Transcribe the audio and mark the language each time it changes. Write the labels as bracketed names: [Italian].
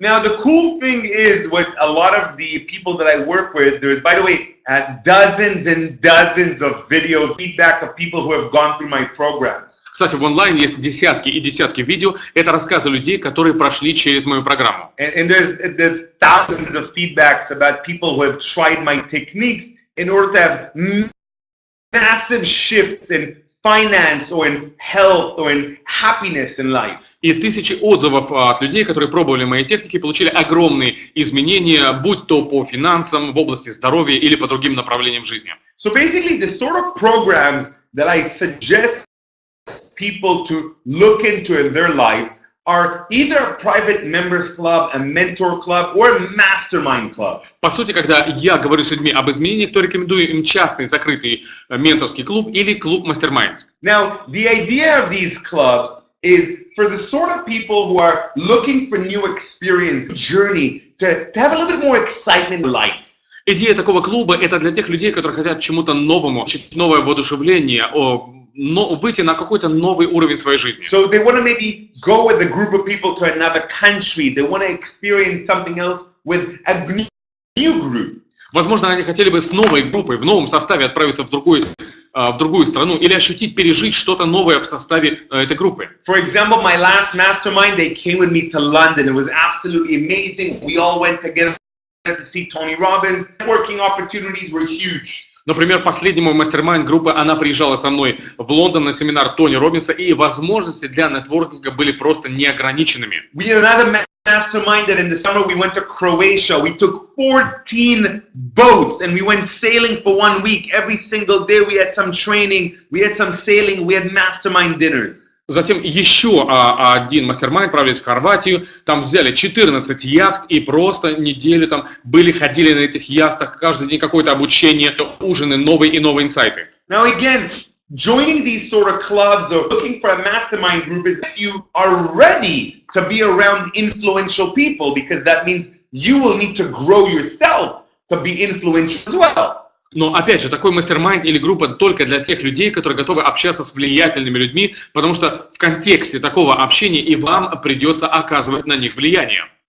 [English] Now the cool thing is with a lot of the people that I work with, there's, by the way, dozens and dozens of videos, feedback of people who have gone through my programs. [Russian] Кстати, в онлайне есть десятки и десятки видео. Это рассказы людей, которые прошли через мою программу. [English] And there's thousands of feedbacks about people who have tried my techniques in order to have massive shifts in finance or in health or in happiness in life. [Russian] И тысячи отзывов от людей, которые пробовали мои техники, получили огромные изменения, будь то по финансам, в области здоровья или по другим направлениям жизни. [English] So basically, the sort of programs that I suggest people to look into in their lives are either a private members club, a mentor club, or a mastermind club. [Russian] По сути, когда я говорю с людьми об изменениях, то рекомендую им частный закрытый менторский клуб или клуб мастер-майнд. [English] Now, the idea of these clubs is for the sort of people who are looking for new experience, journey, to have a little bit more excitement in life. [Russian] Идея такого клуба – это для тех людей, которые хотят чему-то новому, новое воодушевление, выйти на какой-то новый уровень своей жизни. [English] So they want to maybe go with a group of people to another country. They want to experience something else with a new group. [Russian] Возможно, они хотели бы с новой группой, в новом составе отправиться в другую страну или ощутить, пережить что-то новое в составе этой группы. [English] For example, my last mastermind, they came with me to London. It was absolutely amazing. We all went together to see Tony Robbins. Networking opportunities were huge. [Russian] Например, последний мой мастер-майнд группы, она приезжала со мной в Лондон на семинар Тони Роббинса, и возможности для нетворкинга были просто неограниченными. [English] We had another mastermind that in the summer we went to Croatia. We took 14 boats and we went sailing for 1 week. Every single day we had some training, we had some sailing, we had mastermind dinners. [Russian] Затем еще один мастер-майнд, отправились в Хорватию, там взяли 14 яхт и просто неделю там ходили на этих яхтах, каждый день какое-то обучение, ужины, новые и новые инсайты. [English] Now again, joining these sort of clubs or looking for a mastermind group is if you are ready to be around influential people, because that means you will need to grow yourself to be influential as well. [Russian] Но опять же, такой мастер-майнд или группа только для тех людей, которые готовы общаться с влиятельными людьми, потому что в контексте такого общения и вам придется оказывать на них влияние.